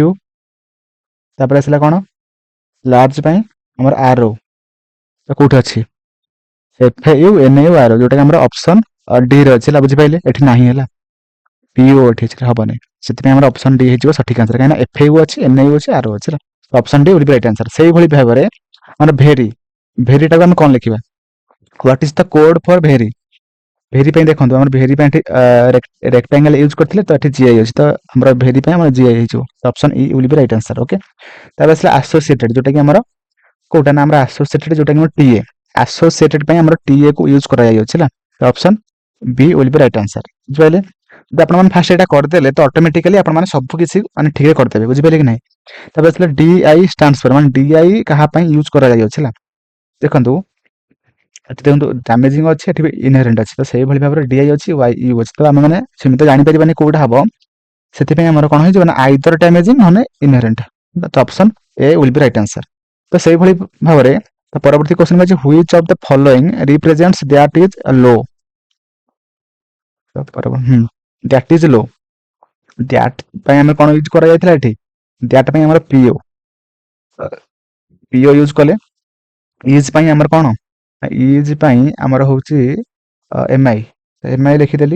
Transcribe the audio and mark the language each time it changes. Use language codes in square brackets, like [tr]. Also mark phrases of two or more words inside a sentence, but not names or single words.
[or] ତାପରେ ଆସିଲା କଣ ଲାର୍ଜ ପାଇଁ ଆମର ଆରୋ। ତ କୋଉଠି ଅଛି FAU NAU ଆରୋ, ଯୋଉଟା କି ଆମର ଅପସନ D ରେ ଅଛି ହେଲା। ବୁଝିପାରିଲେ? ଏଠି ନାହିଁ ହେଲା, PO ଏଠି ଅଛି, ହବନି। ସେଥିପାଇଁ ଆମର ଅପସନ D ହେଇଯିବ ସଠିକ ଆନ୍ସର, କାହିଁକିନା FAU ଅଛି, NAU ଅଛି, ଆରୋ ଅଛି ହେଲା। [en] ଅପସନ D will be right answer। [or] ସେଇଭଳି ଭାବରେ ଆମର ଭେରିଟାକୁ ଆମେ କଣ ଲେଖିବା, [en] what is the code for very. [or] ଭେରି ପାଇଁ ଦେଖନ୍ତୁ ଆମର ଭେରି ପାଇଁ ଏଠି [en] rectangle use [or] କରିଥିଲେ, ତ ଏଠି GI ଅଛି, ତ ଆମର ଭେରି ପାଇଁ ଆମର GI ହେଇଯିବ। [en] ଅପସନ E will be right answer। ଓକେ। [or] ତାପରେ ଆସିଲା ଆସୋସିଏଟେଡ, ଯୋଉଟା କି ଆମର କୋଉଟା ନା ଆମର ଆସୋସିଏଟେଡ, ଯୋଉଟା କି ଆମର TA। ଆସୋସିଏଟେଡ ପାଇଁ ଆମର TA କୁ ୟୁଜ କରାଯାଇଅଛି ହେଲା। [en] ଅପସନ B will be right answer। ବୁଝିପାରିଲେ? [or] ଯଦି ଆପଣ ମାନେ ଫାଷ୍ଟ ଏଇଟା କରିଦେଲେ ତ ଅଟୋମେଟିକାଲି ଆପଣ ମାନେ ସବୁ କିଛି ମାନେ ଠିକରେ କରିଦେବେ। ବୁଝିପାରିଲେ କି ନାହିଁ? ତାପରେ ଆସିଲା [en] DI stands for [or] ମାନେ DI କାହା ପାଇଁ ୟୁଜ୍ କରାଯାଇଅଛି ହେଲା। ଦେଖନ୍ତୁ ଏଠି ଦେଖନ୍ତୁ ଡ୍ୟାମେଜିଂ ଅଛି, ଏଠି ବି ଇନହେରେଣ୍ଟ ଅଛି। ତ ସେଇଭଳି ଭାବରେ DI ଅଛି, YU ଅଛି। ତ ଆମେ ମାନେ ସେମିତି ଜାଣିପାରିବାନି କୋଉଟା ହବ, ସେଥିପାଇଁ ଆମର କଣ ହେଇଯିବ ନା [en] either damaging [or] ନହେଲେ ଇନହେରେଣ୍ଟ। [en] ତ ଅପସନ୍ A will be right answer। [or] ତ ସେଇଭଳି ଭାବରେ ତ ପରବର୍ତ୍ତୀ କ୍ୱେଶ୍ଚନ ଅଛି [en] which of the following represents that is low। that is low. [or] ଦ୍ୟାଟ୍ ପାଇଁ ଆମେ କଣ ୟୁଜ୍ କରାଯାଇଥିଲା ଏଠି, ଦ୍ୟାଟ୍ ପାଇଁ ଆମର ପିଓ ୟୁଜ୍ କଲେ। ଇଜ୍ ପାଇଁ ଆମର କଣ, ଇଜ୍ ପାଇଁ ଆମର ହଉଛି MI ଲେଖିଦେଲି।